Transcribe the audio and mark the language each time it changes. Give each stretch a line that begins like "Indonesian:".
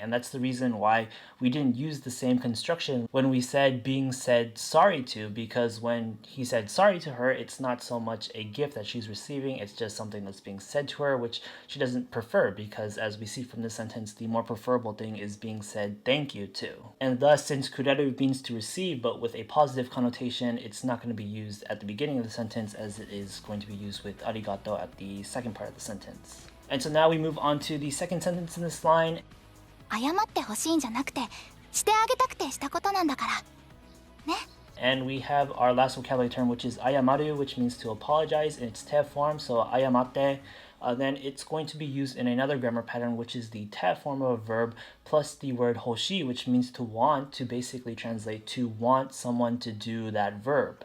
English: And that's the reason why we didn't use the same construction when we said being said sorry to, because when he said sorry to her, it's not so much a gift that she's receiving, it's just something that's being said to her, which she doesn't prefer, because as we see from this sentence, the more preferable thing is being said thank you to. And thus, since kureru means to receive, but with a positive connotation, it's not going to be used at the beginning of the sentence as it is going to be used with arigatou at the second part of the sentence. And so now we move on to the second sentence in this line.
Japanese: 謝って欲しいんじゃなくてしてあげたくてしたことなんだからね。
English: And we have our last vocabulary term, which is ayamaru, which means to apologize in its te form, so ayamatte. Then it's going to be used in another grammar pattern, which is the te form of a verb plus the word hoshi, which means to want, to basically translate to want someone to do that verb.